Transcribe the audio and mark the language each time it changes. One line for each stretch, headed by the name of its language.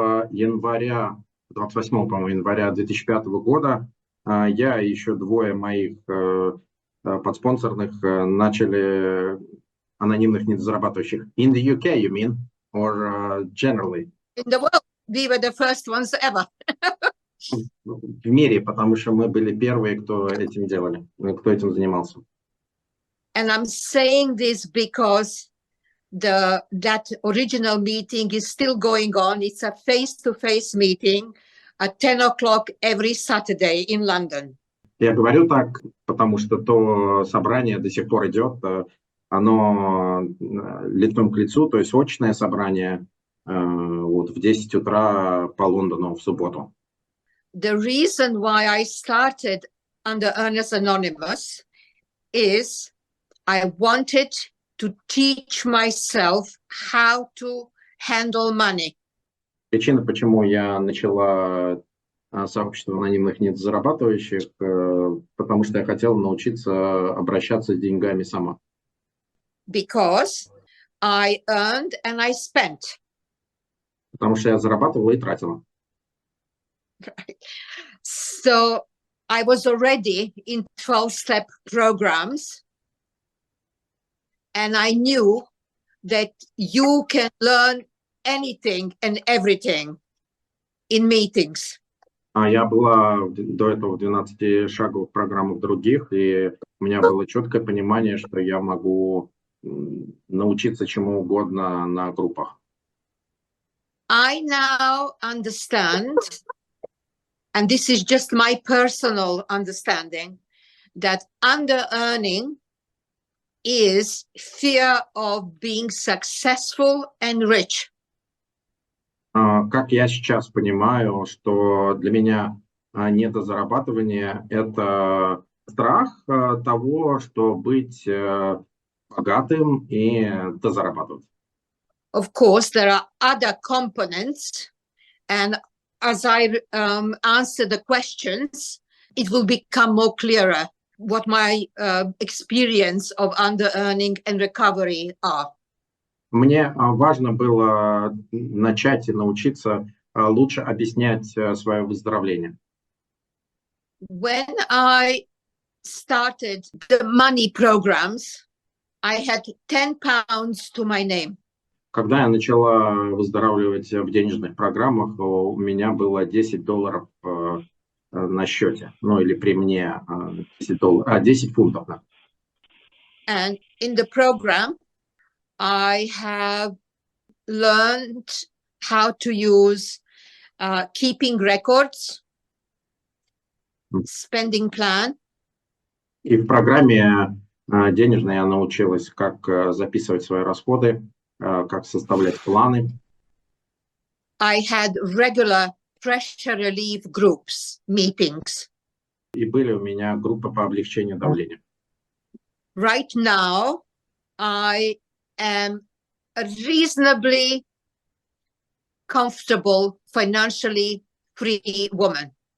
Russian: января 2005 года я и еще двое моих подспонсорных начали анонимных недозарабатывающих.
English: In the UK, you mean? Or generally? In the world, we were the first ones ever.
Russian: В мире, потому что мы были первые, кто этим делали, кто этим занимался.
English: And I'm saying this because that original meeting is still going on. It's a face-to-face meeting at 10 o'clock every Saturday in London.
Russian: Я говорю так, потому что то собрание до сих пор идет. Оно лицом к лицу, то есть очное собрание вот в 10 утра по Лондону в субботу.
English: The reason why I started under Anonymous is I wanted to teach myself how to handle money.
Russian: Причина, почему я начала сообщество анонимных недозарабатывающих, потому что я хотел научиться обращаться с деньгами сама.
English: Because I earned and I spent.
Russian: Потому что я зарабатывала и тратила.
English: Right. So I was already in 12-step programs. And I knew that you can learn anything and everything in meetings.
Russian: Я была до этого в 12-шаговых программах других, и у меня было четкое понимание, что я могу научиться чему угодно на группах.
English: I now understand, and this is just my personal understanding, that under-earning is fear of being successful and rich.
Russian: Как я сейчас понимаю, что для меня недозарабатывание – это страх того, что быть богатым и дозарабатывать.
English: Of course, there are other components, and as I answer the questions, it will become more clearer what my experience of under-earning and recovery are.
Russian: Мне важно было начать и научиться лучше объяснять свое выздоровление.
English: When I started the money programs, I had 10 pounds to my name.
Russian: Когда я начала выздоравливать в денежных программах, у меня было $10 на счете, ну или при мне $10 фунтов. Да.
English: And in the program, I have learned how to use keeping records, spending plan.
Russian: И в программе денежной я научилась, как записывать свои расходы, как составлять планы.
English: I had regular pressure relief groups, meetings.
Russian: И были у меня группы по облегчению давления.
English: Right now, I am a reasonably comfortable, financially free woman.